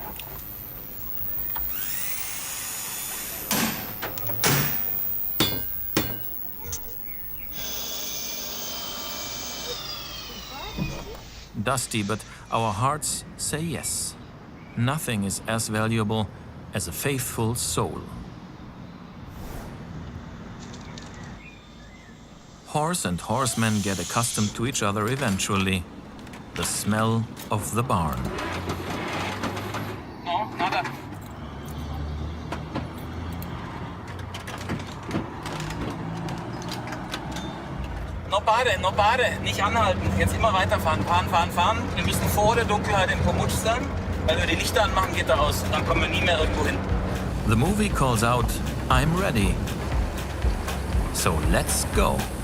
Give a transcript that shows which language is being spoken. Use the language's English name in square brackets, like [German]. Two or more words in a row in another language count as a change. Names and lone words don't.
[English] Dusty, but our hearts say yes. Nothing is as valuable as a faithful soul. Horse and horseman get accustomed to each other eventually. The smell of the barn. [Spanish] No, nada. No pare, [German] nicht anhalten. Jetzt immer weiterfahren. Fahren. Wir müssen vor der Dunkelheit in Pomutsch sein. Weil wir die Lichter anmachen, geht er aus. Dann kommen wir nie mehr irgendwo hin. [English] The movie calls out, I'm ready. So let's go.